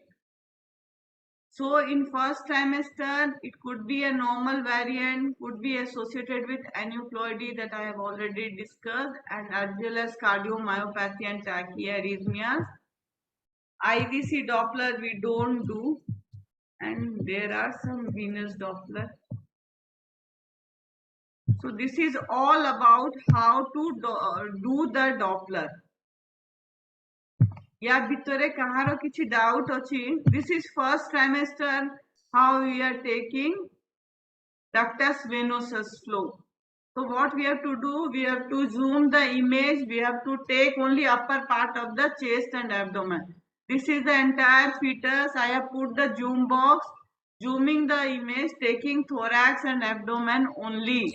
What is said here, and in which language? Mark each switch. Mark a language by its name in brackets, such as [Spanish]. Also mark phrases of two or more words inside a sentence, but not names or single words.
[English] So in first trimester, it could be a normal variant, could be associated with aneuploidy that I have already discussed, and as well as cardiomyopathy and tachyarrhythmias. IVC Doppler we don't do, and there are some venous Doppler. So this is all about how to do the Doppler. [Maithili] या भितरे कहारो किछि doubt अछि? [English] This is first trimester, how we are taking ductus venosus flow. So what we have to do, we have to zoom the image, we have to take only upper part of the chest and abdomen. This is the entire fetus. I have put the zoom box, zooming the image, taking thorax and abdomen only.